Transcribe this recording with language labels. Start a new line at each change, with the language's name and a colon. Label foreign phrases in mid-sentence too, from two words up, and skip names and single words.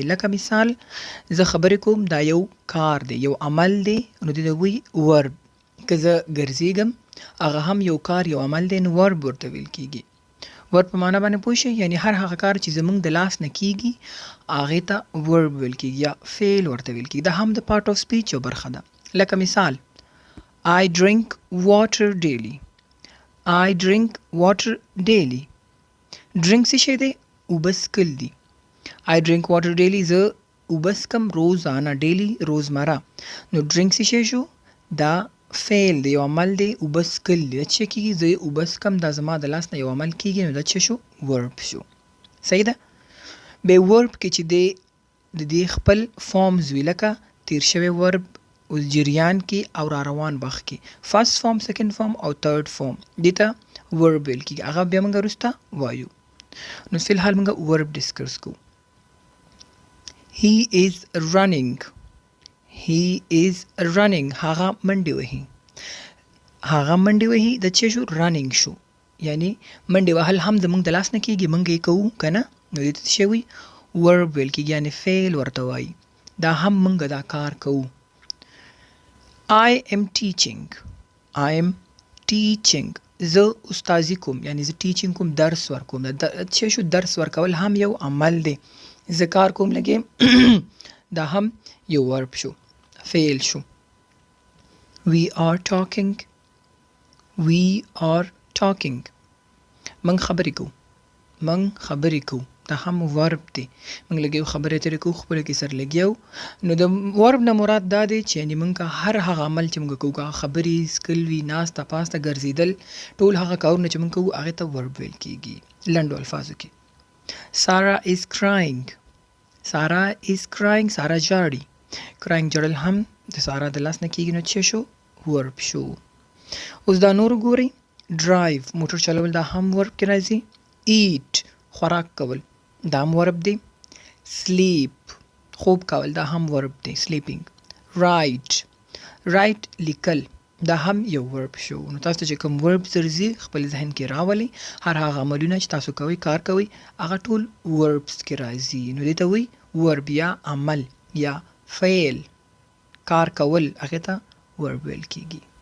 Pashto: لکه مثال زه خبرې کوم دا یو کار دی، یو عمل دی، نو دې ته وایي ورب. که زه ګرځېږم هغه هم یو کار یو عمل دی، نو ورب ورته ویل کېږي. ورب په معنا باندې پوه شئ، یعنی هر هغه کار چې زموږ د لاس نه کېږي هغې ته ورب ویل کېږي یا فعل ورته ویل کېږي. دا هم د
English: part of speech
Pashto: یو برخه ده. لکه مثال
English: I drink water daily. I drink water daily. drink
Pashto: څه شی دی؟ اوبه څښل دي.
English: I drink water daily
Pashto: زه اوبه څښم روزانه، ډیلی روزمره. نو drink څه شی شو؟ دا فعل دی، یو عمل دی، اوبه څښل دي. دا څه کېږي؟ زه اوبه څښم، دا زما د لاس نه یو عمل کېږي، نو دا څه شو؟ ورب شو. صحیح ده؟ بیا ورب کې چې دی د دې خپل فارمز وي، لکه تیر شوی ورب اوس جریان کې او را روان وخت کې،
English: first form, second form
Pashto: او
English: third form,
Pashto: دې ته ورب ویل کېږي. هغه بیا موږ وروسته وایو. نو فی الحال موږ ورب ډسکس کوو.
English: He is running. He is running.
Pashto: هغه منډې وهي. هغه منډې وهي د څه شو؟ رننګ شو. یعنی منډې وهل هم زموږ د لاس نه کېږي، موږ یې کوو که نه، نو دې ته څه شی وایي؟ ورب ویل کېږي، یعنی فعل ورته وایي. دا هم موږ دا کار کوو.
English: I am teaching. I am teaching.
Pashto: زه استازي کوم، یعنی زه ټیچینګ کوم، درس ورکوم. څه شو؟ درس ورکول هم یو عمل دی. زه کار کوم لګیم دا هم یو ورب شو، فعل شو.
English: We are talking. We are talking.
Pashto: من خبرې کوو. من خبرې کوو. دا هم ورب دی. موږ لګیو خبرې اترې کوو، خپله کې سر لګیو. نو د ورب نه مراد دا دی چې یعنې موږ هر هغه عمل چې موږ کوو، که خبرې، څکل وي، ناسته پاسته، ګرځېدل، ټول هغه کارونه چې موږ کوو هغې ته ورب ویل کېږي لنډو الفاظو کې.
English: Sarah is crying. Sarah is crying.
Pashto: سارا ژاړي. crying ژړل هم د سارا د لاس نه کېږي، نو څه شو؟ ورب شو. اوس دا نور ګورئ. drive موټر چلول، دا هم ورب کې راځي. eat خوراک کول، دا هم ورب دی. sleep خوب کول، دا هم ورب دی، sleeping. write لیکل، دا هم یو ورب شو. نو تاسو ته چې کوم ورب درځي خپل ذهن کې راولئ. هر هغه عملونه چې تاسو کوئ، کار کوئ، هغه ټول وربس کې راځي. نو دې ته وایي ورب یا عمل یا فعل. کار کول هغې ته ورب ویل کېږي.